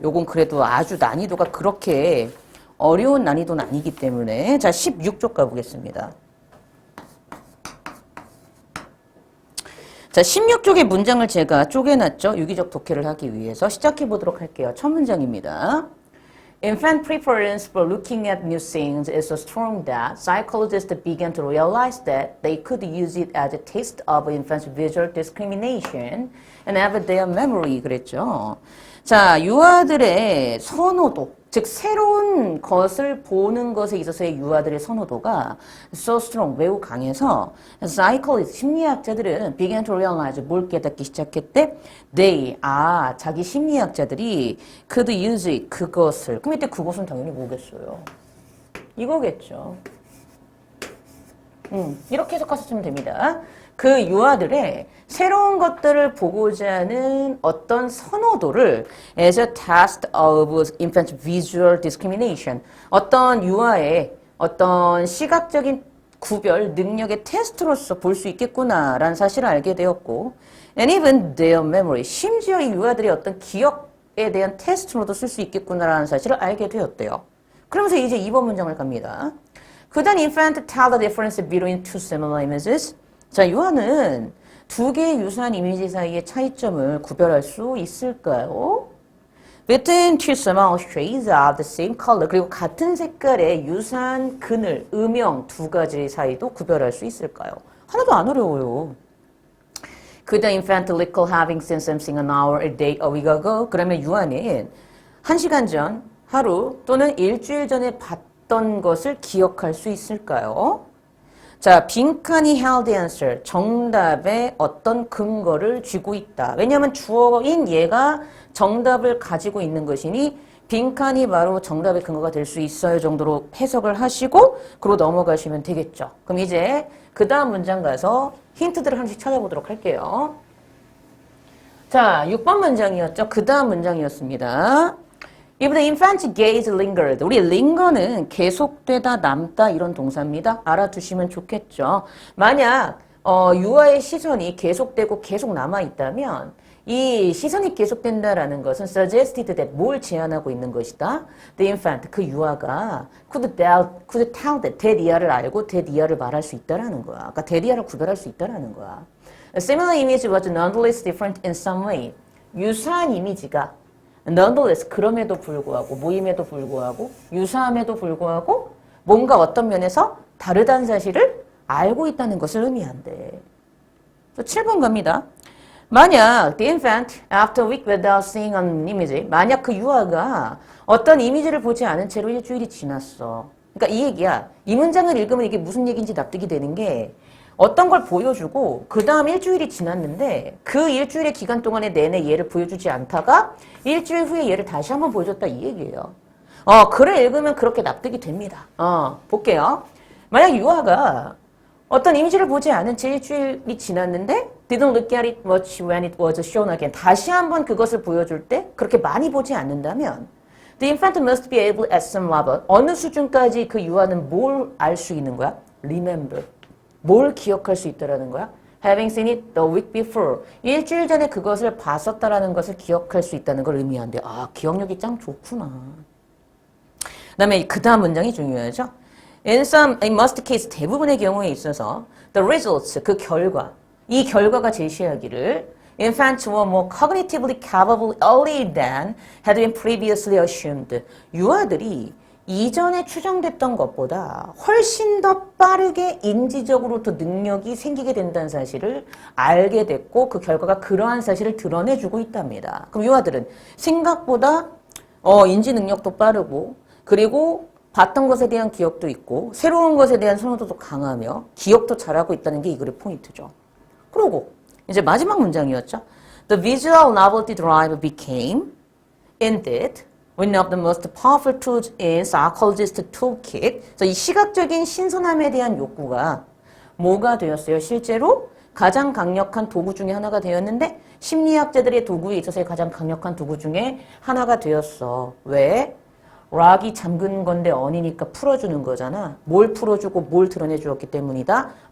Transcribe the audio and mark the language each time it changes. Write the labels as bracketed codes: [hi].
[ko] 요건 그래도 아주 난이도가 그렇게 어려운 난이도는 아니기 때문에 자 16쪽 가보겠습니다. 자 16쪽의 문장을 제가 쪼개놨죠. 유기적 독해를 하기 위해서 시작해 보도록 할게요. 첫 문장입니다. [en] Infant preference for looking at new things is so strong that psychologists began to realize that they could use it as a test of infants' visual discrimination and have their memory. [ko] 그랬죠. 자, 유아들의 선호도, 즉 새로운 것을 보는 것에 있어서의 유아들의 선호도가 [en] so strong, [ko] 매우 강해서 psychologists, 심리학자들은 [en] began to realize, [ko] 뭘 깨닫기 시작했대? [en] They, [ko] 자기 심리학자들이 [en] could use it, [ko] 그것을. 그럼 이때 그것은 당연히 뭐겠어요? 이거겠죠. 이렇게 해석하셨으면 됩니다. 그 유아들의 새로운 것들을 보고자 하는 어떤 선호도를 [en] as a test of infant visual discrimination, [ko] 어떤 유아의 어떤 시각적인 구별 능력의 테스트로서 볼 수 있겠구나라는 사실을 알게 되었고 [en] and even their memory, [ko] 심지어 이 유아들의 어떤 기억에 대한 테스트로도 쓸 수 있겠구나라는 사실을 알게 되었대요. 그러면서 이제 2번 문장을 갑니다. [en] Could an infant tell the difference between two similar images? [ko] 자, 유아는 두 개의 유사한 이미지 사이의 차이점을 구별할 수 있을까요? [en] Between two similar shades of the same color. [ko] 그리고 같은 색깔의 유사한 그늘, 음영 두 가지 사이도 구별할 수 있을까요? 하나도 안 어려워요. [en] Could the infant recall having seen something an hour, a day, a week ago? [ko] 그러면 유아는 1시간 전, 하루 또는 일주일 전에 봤던 것을 기억할 수 있을까요? 자, 빈칸이 [en] held the answer. [ko] 정답에 어떤 근거를 쥐고 있다. 왜냐하면 주어인 얘가 정답을 가지고 있는 것이니 빈칸이 바로 정답의 근거가 될 수 있어요 정도로 해석을 하시고 그러고 넘어가시면 되겠죠. 그럼 이제 그 다음 문장 가서 힌트들을 하나씩 찾아보도록 할게요. 자, 6번 문장이었죠. 그 다음 문장이었습니다. [en] If the infant's gaze lingered. [ko] 우리 linger는 계속되다, 남다 이런 동사입니다. 알아두시면 좋겠죠. 만약 유아의 시선이 계속되고 계속 남아있다면 이 시선이 계속된다라는 것은 [en] suggested that [ko] 뭘 제안하고 있는 것이다. [en] The infant, [ko] 그 유아가 [en] could tell that, [ko] 대리아를 알고 대리아를 말할 수 있다라는 거야. 그러니까 대리아를 구별할 수 있다라는 거야. [en] A similar image was nonetheless different in some way. [ko] 유사한 이미지가 nonetheless, 그럼에도 불구하고, 모임에도 불구하고, 유사함에도 불구하고 뭔가 어떤 면에서 다르다는 사실을 알고 있다는 것을 의미한대. 7번 갑니다. 만약 [en] the infant after a week without seeing an image, [ko] 만약 그 유아가 어떤 이미지를 보지 않은 채로 일주일이 지났어. 그러니까 이 얘기야. 이 문장을 읽으면 이게 무슨 얘기인지 납득이 되는 게 어떤 걸 보여주고 그 다음 일주일이 지났는데 그 일주일의 기간 동안에 내내 얘를 보여주지 않다가 일주일 후에 얘를 다시 한번 보여줬다 이 얘기예요. 글을 읽으면 그렇게 납득이 됩니다. 볼게요. 만약 유아가 어떤 이미지를 보지 않은 채 일주일이 지났는데 [en] didn't look at it much when it was shown again. [ko] 다시 한번 그것을 보여줄 때 그렇게 많이 보지 않는다면 [en] the infant must be able at some level. [ko] 어느 수준까지 그 유아는 뭘 알 수 있는 거야? [en] Remember. [ko] 뭘 기억할 수 있다라는 거야? [en] Having seen it the week before. [ko] 일주일 전에 그것을 봤었다라는 것을 기억할 수 있다는 걸 의미한대. 기억력이 짱 좋구나. 그다음에 그 다음 문장이 중요하죠. [en] In most case, [ko] 대부분의 경우에 있어서 [en] the results, [ko] 그 결과, 이 결과가 제시하기를 [en] infants were more cognitively capable early than had been previously assumed. [ko] 유아들이 이전에 추정됐던 것보다 훨씬 더 빠르게 인지적으로 더 능력이 생기게 된다는 사실을 알게 됐고 그 결과가 그러한 사실을 드러내주고 있답니다. 그럼 유아들은 생각보다 인지 능력도 빠르고 그리고 봤던 것에 대한 기억도 있고 새로운 것에 대한 선호도도 강하며 기억도 잘하고 있다는 게 이 글의 포인트죠. 그리고 이제 마지막 문장이었죠. [en] The visual novelty drive became indeed one of the most powerful tools in psychologist toolkit. [ko] 그래서 이 시각적인 신선함에 대한 욕구가 뭐가 되었어요? 실제로 가장 강력한 도구 중에 하나가 되었는데 심리학자들의 도구에 있어서의 가장 강력한 도구 중에 하나가 되었어. 왜? 락이 잠근 건데 언이니까 풀어주는 거잖아. 뭘 풀어주고 뭘 드러내 주었기 때문이다.